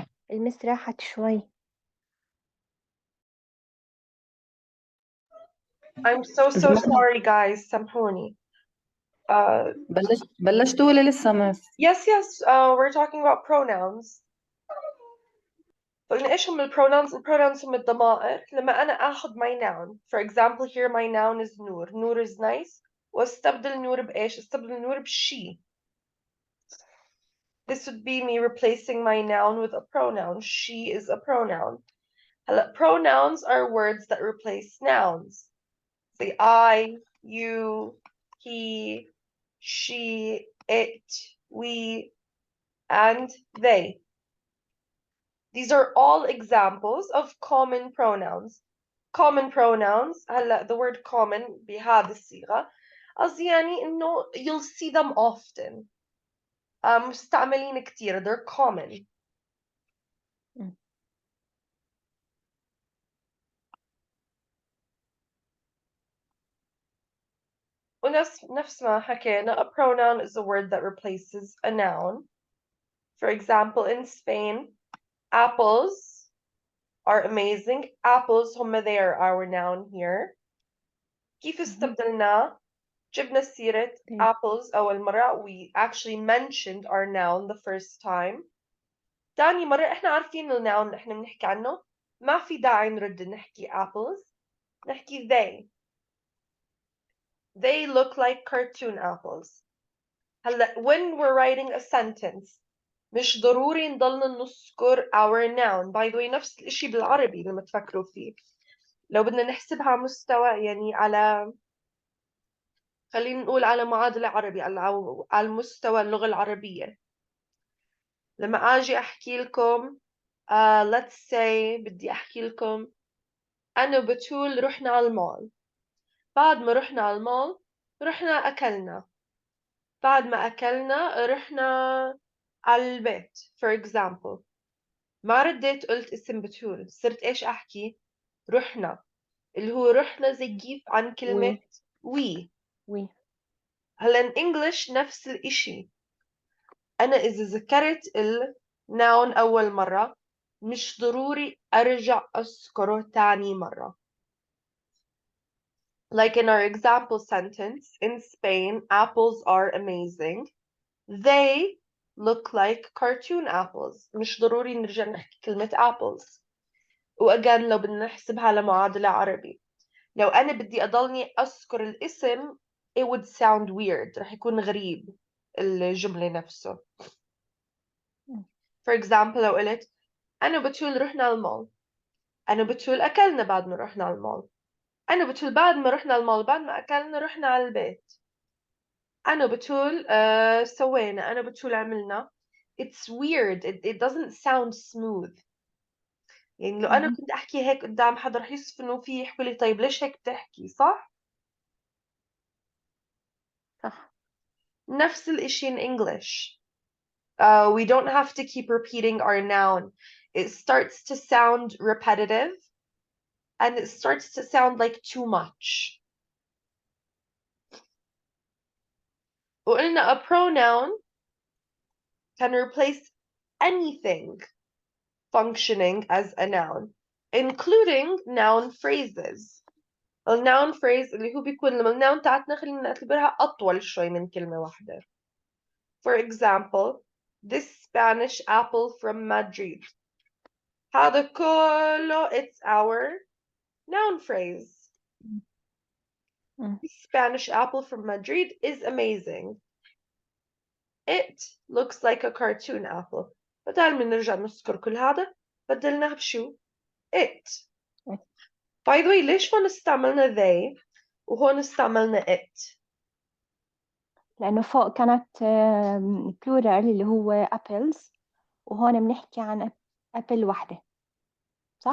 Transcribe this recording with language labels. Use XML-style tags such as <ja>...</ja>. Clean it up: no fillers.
<ar>المس راحت شوي.</ar> <en>I'm so sorry, guys.</en> <ar>سامحوني. بلشتوا ولا لسه مس؟</ar> <en>Yes, we're talking about pronouns.</en> <ar>قلنا ايش هم البرونونز؟ البرونونز هم الضمائر. لما انا اخذ</ar> <en>my noun. For example, here my noun is نور. نور is nice.</en> <ar>واستبدل نور بايش؟ استبدل نور بشي.</ar> <en>This would be me replacing my noun with a pronoun. She is a pronoun. Pronouns are words that replace nouns. Say I, you, he, she, it, we, and they. These are all examples of common pronouns. Common pronouns, the word common</en> <ar>بهذه الصيغة قصدي يعني إنه</ar> <en>you'll see them often.</en> <ar>مستعملين كتير.</ar> <en>They're common.</en> <ar>ونفس ما حكينا,</ar> <en>a pronoun is a word that replaces a noun. For example, in Spain, apples are amazing. Apples</en> <ar>هم</ar> <en>they are our noun here.</en> <ar>كيف استبدلنا؟ جبنا سيرة apples أول مرة.</ar> <en>We actually mentioned our noun the first time.</en> <ar>تاني مرة إحنا عارفين الnoun اللي إحنا بنحكي عنه. ما في داعي نرد نحكي apples. نحكي they.</ar> <en>They look like cartoon apples.</en> <ar>هلا</ar> <en>when we're writing a sentence</en> <ar>مش ضروري نضلنا نذكر</ar> <en>our noun. By the way,</en> <ar>نفس الشيء بالعربي لما تفكروا فيه. لو بدنا نحسبها على مستوى يعني على خلينا نقول على معادلة عربي على مستوى اللغة العربية. لما أجي أحكي لكم</ar> <en>let's say</en> <ar>بدي أحكي لكم أنا وبتول رحنا على المول. بعد ما رحنا على المول رحنا أكلنا. بعد ما أكلنا رحنا على البيت.</ar> <en>For example,</en> <ar>ما رديت قلت اسم بتول. صرت إيش أحكي؟ رحنا. اللي هو رحنا زي كيف عن كلمة we. هلا</ar> <en>in English</en> <ar>نفس الإشي. أنا إذا ذكرت الnoun أول مرة مش ضروري أرجع أذكره تاني مرة.</ar> <en>Like in our example sentence, in Spain, apples are amazing. They look like cartoon apples.</en> <ar>مش ضروري نرجع نحكي كلمة apples. وأجان لو بدنا نحسبها على معادلة عربي. لو أنا بدي أضلني أذكر الاسم</ar> <en>it would sound weird.</en> <ar>رح يكون غريب الجملة نفسه.</ar> <en>For example</en> <ar>لو قلت أنا وبتول رحنا المول، أنا وبتول أكلنا بعد ما رحنا المول، أنا وبتول بعد ما رحنا المول بعد ما أكلنا رحنا على البيت، أنا وبتول سوينا، أنا وبتول عملنا.</ar> <en>It's weird. It doesn't sound smooth.</en> <ar>يعني لو أنا كنت أحكي هيك قدام حدا رح يصف إنه في يحكوا لي طيب ليش هيك بتحكي، صح؟ صح. نفس الإشي</ar> <en>in English. We don't have to keep repeating our noun. It starts to sound repetitive and it starts to sound like too much.</en> <ar>وقلنا</ar> <en>a pronoun can replace anything functioning as a noun, including noun phrases.</en> <ar>الnoun phrase اللي هو بيكون لما الnoun تاعتنا خلينا نعتبرها أطول شوي من كلمة واحدة.</ar> <en>For example, this Spanish apple from Madrid.</en> <ar>هذا كله</ar> <en>it's our noun phrase. This Spanish apple from Madrid is amazing. It looks like a cartoon apple.</en> <ar>بدل ما نرجع نذكر كل هذا بدلناها بشو؟ It.</ar> <en>By the way,</en> <ar>ليش هون استعملنا they وهون استعملنا it؟ لأنه فوق كانت plural اللي هو apples، وهون بنحكي عن apple واحدة، صح؟</ar>